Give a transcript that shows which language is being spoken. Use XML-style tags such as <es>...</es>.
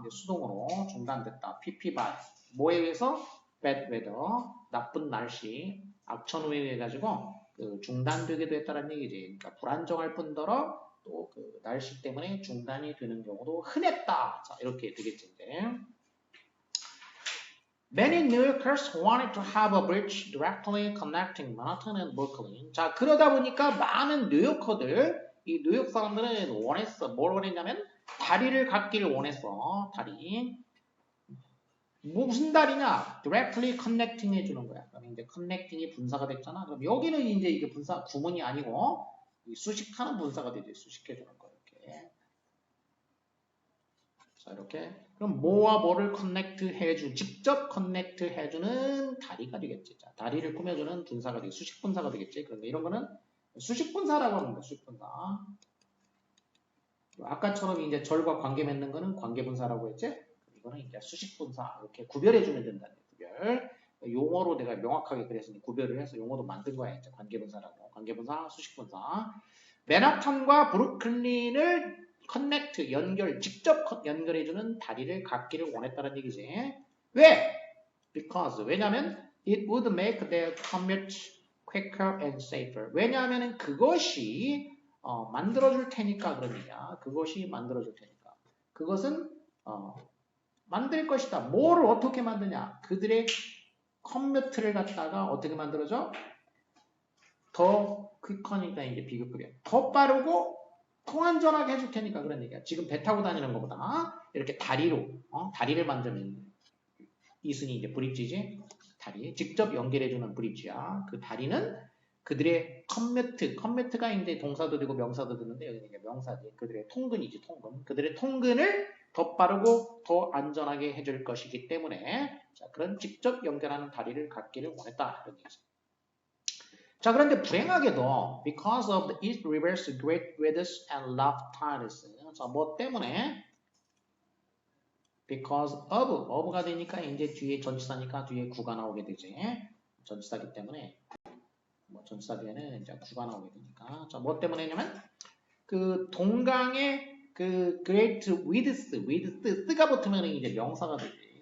<ko>이제 수동으로 중단됐다. PP by 뭐에 의해서?</ko> <en>bad weather</en> <ko>나쁜 날씨 악천후에 의해 가지고 그 중단되기도 했다는 얘기지. 그러니까 불안정할 뿐더러 또 그 날씨 때문에 중단이 되는 경우도 흔했다. 자, 이렇게 되겠지. 이제.</ko> <en>Many New Yorkers wanted to have a bridge directly connecting Manhattan and Brooklyn.</en> <ko>자, 그러다 보니까 많은 뉴요커들, 이 뉴욕 사람들은 뭘 원했냐면 다리를 갖기를 원했어. 다리. 무슨 다리냐?</ko> <en>Directly connecting</en> <ko>해주는 거야. 그럼 이제 connecting이 분사가 됐잖아. 그럼 여기는 이제 이게 분사 구문이 아니고 수식하는 분사가 되지. 수식해주는 거 이렇게. 자, 이렇게. 그럼 뭐와 뭐를 직접 커넥트 해주는 다리가 되겠지. 자, 다리를 꾸며주는 분사가 되겠지. 수식 분사가 되겠지. 그런데 이런 거는 수식 분사라고 하는 거야. 수식 분사. 아까처럼 이제 절과 관계 맺는 거는 관계 분사라고 했지. 이거는 이제 수식 분사 이렇게 구별해주면 된다는 구별. 용어로 내가 명확하게 그랬으니 구별을 해서 용어도 만든 거야. 이제 관계 분사라고. 관계 분사, 수식 분사. 맨하탄과 브루클린을 직접 연결해주는 다리를 갖기를 원했다는 얘기지. 왜?</ko> <en>Because</en> <ko>왜냐하면</ko> <en>it would make their commute quicker and safer.</en> <ko>왜냐하면 그것이 만들어줄 테니까 그런 얘기야. 그것이 만들어줄 테니까. 그것은 만들 것이다. 뭐를 어떻게 만드냐? 그들의 컴퓨터를 갖다가 어떻게 만들어줘? 더 퀵하니까 이제 비교급이야. 더 빠르고 더 안전하게 해줄 테니까 그런 얘기야. 지금 배 타고 다니는 것보다 이렇게 다리로 다리를 만들면 이순이 이제 브릿지지. 다리 직접 연결해주는 브릿지야. 그 다리는 그들의 컴퓨트가 이제 동사도 되고 명사도 되는데 여기는 이제 명사지. 그들의 통근이지 통근. 그들의 통근을 더 빠르고 더 안전하게 해줄 것이기 때문에 자, 그런 직접 연결하는 다리를 갖기를 원했다. 이런 얘기죠. 자, 그런데 불행하게도</ko> <en>because of the East River's great widths and low tides.</en> <ko>자, 뭐 때문에? because of가 되니까 이제 뒤에 전치사니까 뒤에 구가 나오게 되지. 전치사기 때문에 뭐 전치사 뒤에는 이제 구가 나오게 되니까. 자, 뭐 때문에냐면 그 동강의 그</ko> <en>great width,</en> <ko>쓰가 붙으면 이제 명사가 되지.</ko>